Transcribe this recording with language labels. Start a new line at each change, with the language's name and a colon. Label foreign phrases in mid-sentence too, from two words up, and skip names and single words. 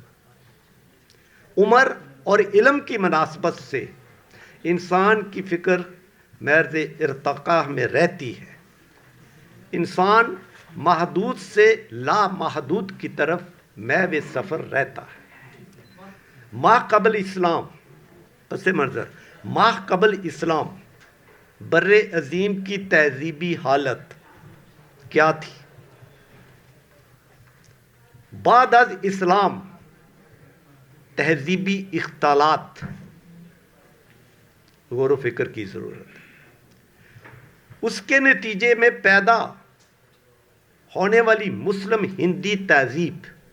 Urdu: عمر اور علم کی مناسبت سے انسان کی فکر محض ارتقاء میں رہتی ہے. انسان محدود سے لامحدود کی طرف محو سفر رہتا ہے. ما قبل اسلام پس منظر ما قبل اسلام بر عظیم کی تہذیبی حالت کیا تھی؟ بعد از اسلام تہذیبی اختلالات. غور و فکر کی ضرورت ہے. اس کے نتیجے میں پیدا ہونے والی مسلم ہندی تہذیب،